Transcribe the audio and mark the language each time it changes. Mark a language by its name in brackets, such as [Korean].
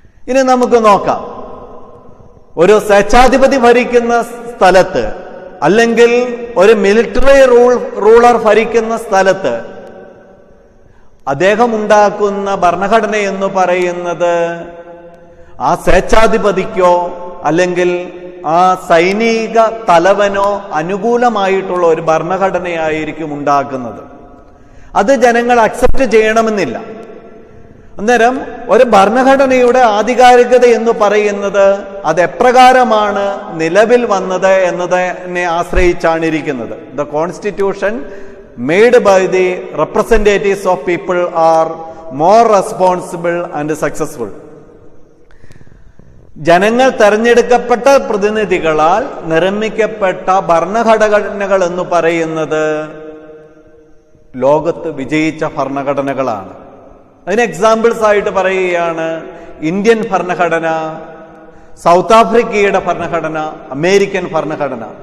[Malayalam] ഇനി നമുക്ക് നോക്കാം, ഒരു സ്വേച്ഛാധിപതി ഭരിക്കുന്ന സ്ഥലത്ത് അല്ലെങ്കിൽ ഒരു മിലിറ്ററി റൂളർ ഭരിക്കുന്ന സ്ഥലത്ത് അദ്ദേഹം ഉണ്ടാക്കുന്ന ഭരണഘടന എന്ന് പറയുന്നത് ആ സ്വേച്ഛാധിപതിക്കോ അല്ലെങ്കിൽ ആ സൈനിക തലവനോ അനുകൂലമായിട്ടുള്ള ഒരു ഭരണഘടനയായിരിക്കും ഉണ്ടാക്കുന്നത്. അത് ജനങ്ങൾ അക്സെപ്റ്റ് ചെയ്യണമെന്നില്ല. അന്നേരം ഒരു ഭരണഘടനയുടെ ആധികാരികത എന്ന് പറയുന്നത് അത് എപ്രകാരമാണ് നിലവിൽ വന്നത് എന്നതിനെ ആശ്രയിച്ചാണ് ഇരിക്കുന്നത്. [English] The constitution made by the representatives of people are more responsible and successful. [Malayalam] ജനങ്ങൾ തെരഞ്ഞെടുക്കപ്പെട്ട പ്രതിനിധികളാൽ നിർമ്മിക്കപ്പെട്ട ഭരണഘടനകൾ എന്ന് പറയുന്നത് ലോകത്ത് വിജയിച്ച ഭരണഘടനകളാണ്. അതിന് എക്സാമ്പിൾസ് ആയിട്ട് പറയുകയാണ് ഇന്ത്യൻ ഭരണഘടന, സൗത്ത് ആഫ്രിക്കയുടെ ഭരണഘടന, അമേരിക്കൻ ഭരണഘടന.